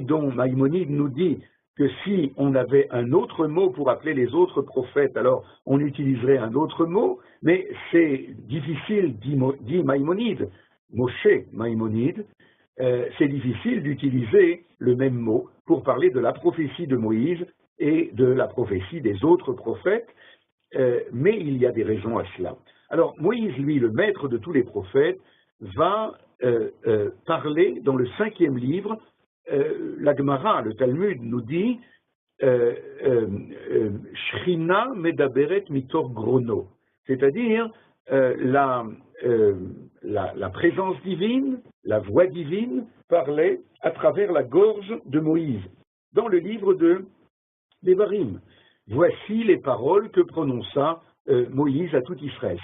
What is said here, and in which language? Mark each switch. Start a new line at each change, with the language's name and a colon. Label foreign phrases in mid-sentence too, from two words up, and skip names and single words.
French: dont Maïmonide nous dit que si on avait un autre mot pour appeler les autres prophètes, alors on utiliserait un autre mot, mais c'est difficile, dit Maïmonide, Moshe Maïmonide, c'est difficile d'utiliser le même mot pour parler de la prophétie de Moïse et de la prophétie des autres prophètes, mais il y a des raisons à cela. Alors Moïse, lui, le maître de tous les prophètes, va parler dans le 5e livre. La Gemara, le Talmud, nous dit
Hebrew: שכינה מדברת מתוך גרונו,
French: c'est-à-dire la présence divine, la voix divine parlait à travers la gorge de Moïse, dans le livre de d'Evarim. Voici les paroles que prononça Moïse à tout Israël.